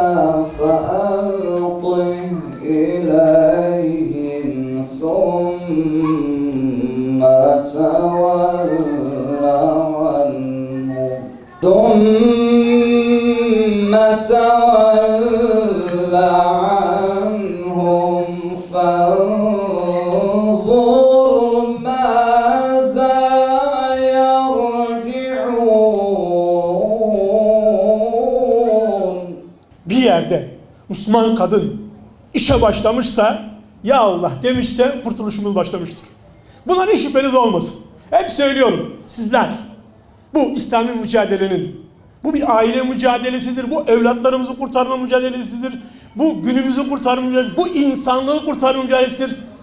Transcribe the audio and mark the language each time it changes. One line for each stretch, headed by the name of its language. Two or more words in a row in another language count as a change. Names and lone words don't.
Arabic: فألقه إليهم ثم تول عنهم فانظر ماذا يرجعون.
Turkish: Bir yerde Müslüman kadın işe başlamışsa, ya Allah demişse kurtuluşumuz başlamıştır. Buna ne şüpheniz olmasın. Hep söylüyorum, sizler bu İslami mücadelenin, bu bir aile mücadelesidir, bu evlatlarımızı kurtarma mücadelesidir, bu günümüzü kurtarma mücadelesidir, bu insanlığı kurtarma mücadelesidir.